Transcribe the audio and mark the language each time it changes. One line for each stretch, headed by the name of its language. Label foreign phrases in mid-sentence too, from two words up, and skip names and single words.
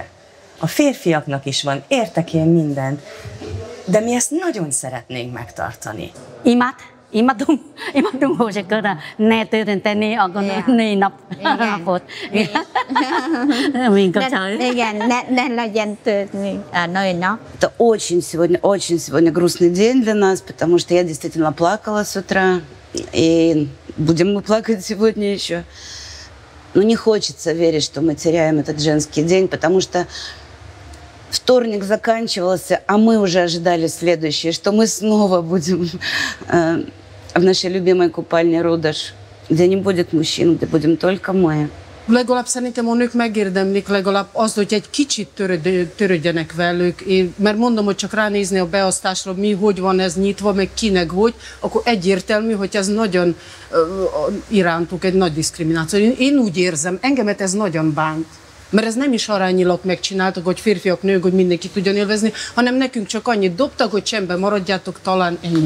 Hungarian: A férfiaknak is van, értek én mindent, de mi ezt nagyon szeretnénk megtartani. Imádunk, hogy ne történni a női napot. Igen, ne legyen történni a női nap.
Russian: Это очень сегодня грустный день для нас, потому что я действительно плакала с утра, и будем мы плакать сегодня еще. Но не хочется верить, что мы теряем этот женский день, потому что вторник заканчивался, а мы уже ожидали следующее, что мы снова будем в нашей любимой купальне Рудаш, где не будет мужчин, где будем только мы.
Hungarian: Legalább szerintem a nők megérdemlik legalább azt, hogy egy kicsit törődjenek velük, mert mondom, hogy csak ránézni a beosztásra, mi, hogy van ez nyitva, meg kinek hogy, akkor egyértelmű, hogy ez nagyon irántuk egy nagy diszkrimináció. Én úgy érzem, engemet ez nagyon bánt. Mert ez nem is arányilag megcsináltak, hogy férfiak, nők, hogy mindenki tudjon élvezni, hanem nekünk csak annyit dobtak, hogy csendben maradjátok, talán ennyi.